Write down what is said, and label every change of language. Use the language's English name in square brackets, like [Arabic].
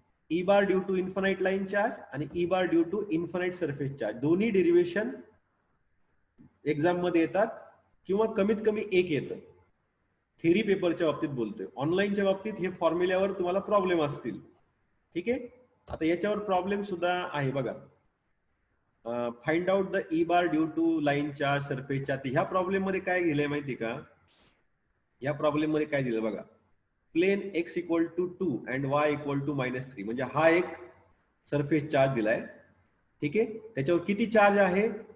[English] E bar due to infinite line charge आणि E bar due to infinite surface charge. [Marathi] दोन्ही derivation exam मध्ये येतात किंवा कमीत कमी एक येतं. थेरी पेपरच्या बाबतीत बोलतोय. ऑनलाईनच्या बाबतीत हे फॉर्म्युल्यावर तुम्हाला प्रॉब्लेम असतील. ठीक आहे, आता याच्यावर प्रॉब्लेम सुद्धा आहे बघा. [English] Find out the E bar due to line charge surface charge. [Marathi] ह्या प्रॉब्लेम मध्ये काय दिलंय माहिती का? या प्रॉब्लेम मध्ये काय दिलं बघा? [English] Plane x equal to 2 and y equal to -3. [Marathi] म्हणजे हा एक सरफेस चार्ज दिलाय. ठीक आहे, त्याच्यावर किती चार्ज आहे?